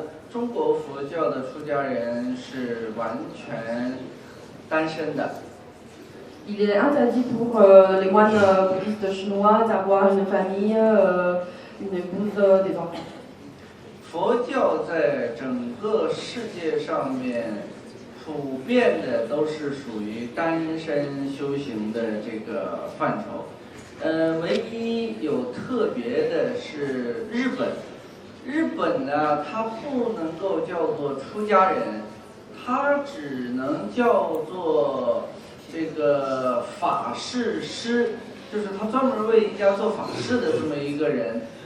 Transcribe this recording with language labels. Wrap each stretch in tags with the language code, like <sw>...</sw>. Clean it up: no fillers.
<zh>中国佛教的出家人是完全单身的。</zh> <fr>Il est interdit pour les moines bouddhistes chinois d'avoir une famille, une épouse, des enfants.</fr> <zh>佛教在整个世界上面普遍的都是属于单身修行的这个范畴。唯一有特别的是日本。日本呢，它不能够叫做出家人，它只能叫做这个法事师，就是他专门为人家做法事的这么一个人。</zh>